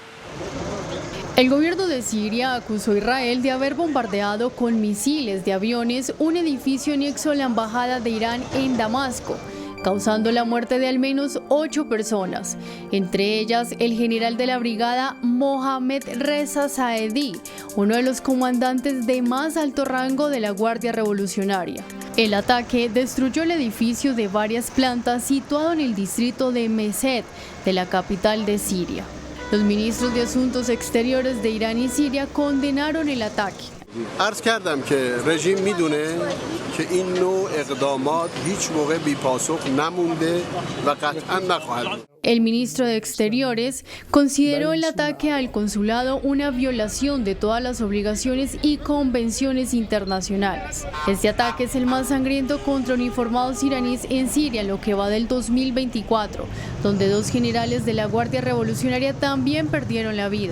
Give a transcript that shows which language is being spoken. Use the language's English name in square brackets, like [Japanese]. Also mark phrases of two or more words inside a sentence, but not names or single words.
[Spanish] El gobierno de Siria acusó a Israel de haber bombardeado con misiles de aviones un edificio anexo a la embajada de Irán en Damasco, causando la muerte de al menos 8 personas, entre ellas el general de la brigada Mohammad Reza Saedi, uno de los comandantes de más alto rango de la Guardia Revolucionaria. El ataque destruyó el edificio de varias plantas situado en el distrito de Mesed de la capital de Siria. Los ministros de Asuntos Exteriores de Irán y Siria condenaron el ataque. [Persian] عرض کردم که رژیم میدونه که این نوع اقدامات هیچ موقع بی‌پاسخ نمونده و قطعاً نخواهد بود. [Spanish] El ministro de Exteriores consideró el ataque al consulado una violación de todas las obligaciones y convenciones internacionales. Este ataque es el más sangriento contra uniformados iraníes en Siria en lo que va del 2024, donde 2 generales de la Guardia Revolucionaria también perdieron la vida.